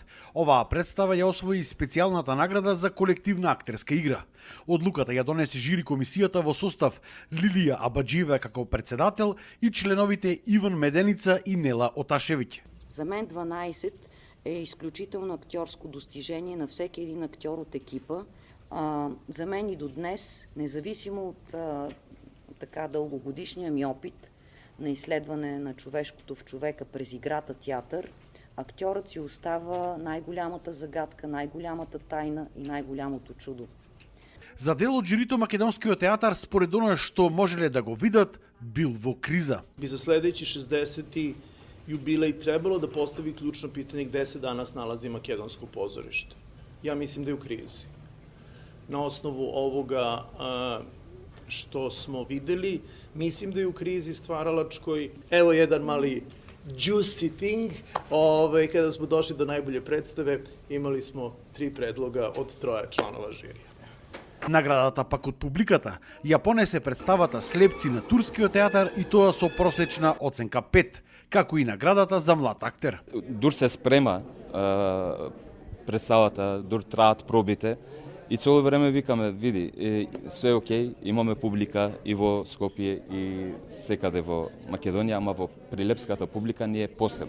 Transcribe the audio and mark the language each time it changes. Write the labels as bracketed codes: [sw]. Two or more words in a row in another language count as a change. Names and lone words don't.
[mk] Оваа представа ја освои специјалната награда за колективна актерска игра. Одлуката ја донесе жири комисијата во состав Лилија Абаџиева како председател и членовите Иван Меденица и Нела Оташевиќ. [bg] За мен 12 е исклучително актьорско достижение на всеки един актьор от екипа. За мен и до днес, независимо от така дългогодишния ми опит на изследване на човешкото в човека през играта театър, актьорът си остава най-голямата загадка, най-голямата тайна и най-голямото чудо. [mk] За дел од жирито македонскиот театар, според оно што можеле да го видат, бил во криза. [sr] Би за следеći 60. jubilej trebalo da postavi ključno pitanje gde se danas nalazi makedonsko pozorište. Ja mislim da je u krizi. Na osnovu ovoga što smo videli, mislim da je u krizi stvaralačkoj. Evo jedan mali [en] juicy thing. [sr] Kada smo došli do najbolje predstave, imali smo 3 predloga od 3 članova žirija. [mk] Наградата пак од публиката ја понесе представата Слепци на турскиот театар и тоа со просечна оценка 5, како и наградата за млад актер. Дур се спрема представата, дур траат пробите и цело време викаме, види, све окей, имаме публика и во Скопје и секаде во Македонија, ама во Прилепската публика не е посебно.